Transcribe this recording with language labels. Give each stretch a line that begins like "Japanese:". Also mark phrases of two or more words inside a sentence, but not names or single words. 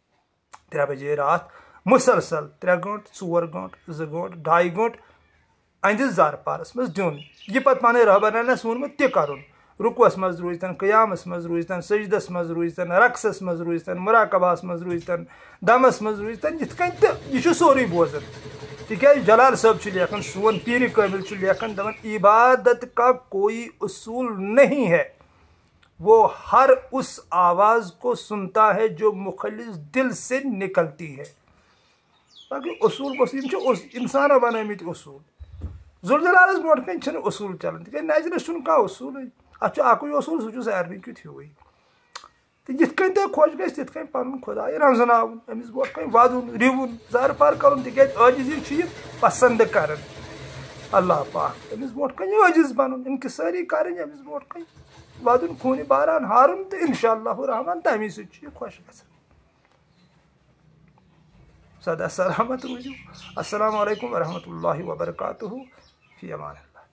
Kashmiri: 3 بجے راتھ مسلسل 3 گٲنٛٹہٕ 4 گٲنٛٹہٕ 2 گٲنٛٹہٕ 2.5 گٲنٛٹہٕ أہنٛدِس زارپارس منٛز دیُن یہِ پتہٕ پنٕنۍ رہبرن اَسہِ ووٚنمُت تہِ کرُن رُکوس منٛز روٗزتن قیامس منٛز روٗزتن سجدس منٛز روٗزتن رقصس منٛز روٗزتن مراقبہس منٛز روٗزتن دمس منٛز روٗزتن یِتھ کٔنۍ تہٕ یہِ چھُ سورُے بوزان تِکیٛازِ جلال صٲب چھُ لیکھان سون پیٖرِ کٲمِل چھُ لیکھان دپان
Urdu: عبادت کا کوئی اصول نہیں ہے وہ ہر اس آواز کو سنتا ہے جو مخلص دل سے نکلتی ہے
Kashmiri: باقٕے اصوٗل گوٚژھ یِم چھِ انسانو بنٲومٕتۍ اصوٗل ذوالجلالس برونٛٹھ کَنۍ چھِنہٕ اصوٗل چلان تِکیٛازِ نظرس چھُنہٕ کانٛہہ اصوٗلٕے اَتھ چھُ اَکُے اصوٗل سُہ چھُ سارنٕے کیُتھ ہیوٗوٕے تہٕ یِتھ کٔنۍ تۄہہِ خۄش گژھِ تِتھ کٔنۍ پنُن خۄداے رنٛزناوُن أمِس برونٛٹھ کَنۍ وَدُن رِوُن زارپار کَرُن تِکیٛازِ عٲجزی چھُ یہِ پسنٛد کران اللہ پاک أمِس برونٛٹھ کَنۍ عٲجز بنُن انکِسٲری کَرٕنۍ أمِس برونٛٹھ کَنۍ وَدُن خوٗنہِ باران ہارُن تہٕ
Arabic: انشاء اللہ الرحمان
Kashmiri: تَمی سۭتۍ چھُ یہِ خۄش گژھان سدا سلامت روٗزِو
Arabic: السلام علیکم ورحمتہ اللہ وبرکاتہ فی امان اللہ